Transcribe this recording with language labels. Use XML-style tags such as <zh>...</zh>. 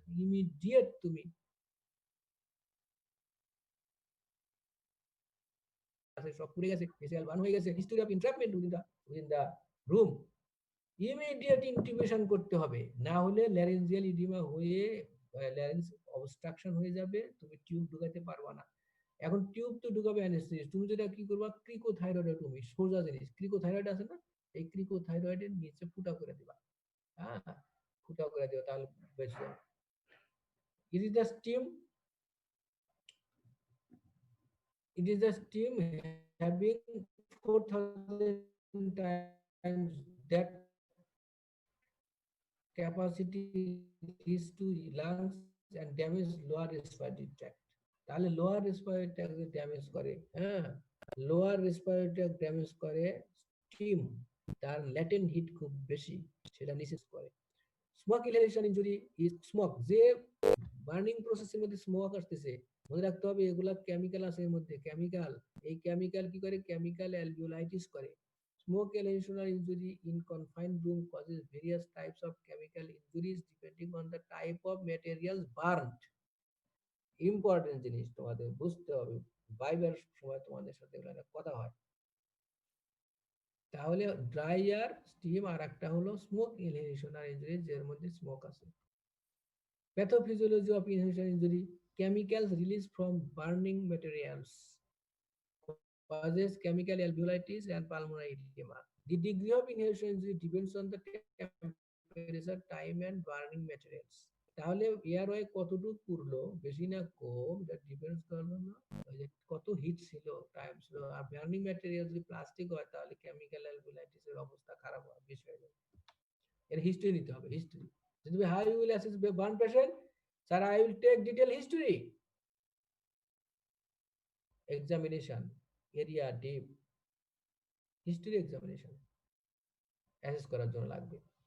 <bn>Immediate তুমি সব পুড়ে গেছে, ফেসিয়াল বার্ন হয়ে গেছে,</bn> <en>history of entrapment within the room,</en> <bn>immediate intubation করতে হবে, না হলে ল্যারেঞ্জিয়াল ইডিমা হয়ে ল্যারেঞ্জ অবস্ট্রাকশন হয়ে যাবে, তুমি টিউব ঢুকাতে পারবা না। এখন টিউব তো ঢুকাবে অ্যানেস্থেসিস্ট, তুমি যেটা কি করবা, ক্রিকোথাইরয়েডেক্টমি, সোজা জিনিস, ক্রিকোথাইরয়েড আছে না, এই ক্রিকোথাইরয়েডের নিচে ফুটা করে দিবা, হ্যাঁ, ফুটা করে দিও, তাহলে বেঁচে যাবে।</bn> <en>It is the steam, it is a steam having 4,000 times that capacity is to lungs and damage lower respiratory tract।</en> <bn>তাহলে লোয়ার রেসপিরেটরি ট্র্যাক্ট ড্যামেজ করে, হ্যাঁ, লোয়ার রেসপিরেটরি ট্র্যাক্ট ড্যামেজ করে স্টিম, তার ল্যাটেন্ট হিট খুব বেশি, সেটা নিচে করে।</bn> <en>smoke inhalation injury is smoke,</en> <bn>যে বার্নিং প্রসেসের মধ্যে স্মোক আসতেছে, মনে রাখতে হবে এগুলা কেমিক্যাল আছে এর মধ্যে, কেমিক্যাল, এই কেমিক্যাল কি করে, কেমিক্যাল অ্যালভিওলাইটিস করে।</bn> <en>Smoke inhalation or injury in confined room causes various types of chemical injuries depending on the type of materials burned।</en> <bn>Important জিনিস তোমাদের বুঝতে হবে, বাইবের সময় তোমাদের সাথে এগুলো কথা হয়। তাহলে ড্রাই এয়ার, স্টিম, আর একটা হলো স্মোক ইনহেলেশন আর ইনজুরি, এর মধ্যে স্মোক আছে।</bn> <en>Pathophysiology of inhalation injury, chemicals released from burning materials causes chemical alveolitis and pulmonary edema। The degree of inhalation injury depends on the temperature, time and burning materials।</en> <bn>তাহলে airway কতটুকু পুরলো, বেশি না কম, এটা depends করলো না ওই যে কত হিট ছিল, টাইম ছিল। আর বার্নিং ম্যাটেরিয়াল যদি প্লাস্টিক হয়, তাহলে কেমিক্যাল অ্যালভিওলাইটিসের অবস্থা খারাপ হয়, বেশি হয়ে যাবে। এর হিস্ট্রি নিতে হবে,</bn> <en>History. যদি how you will assess burn patient, sir I will take detail history, examination, area, deep, history examination</en> <bn>assess করার জন্য লাগবে।</bn>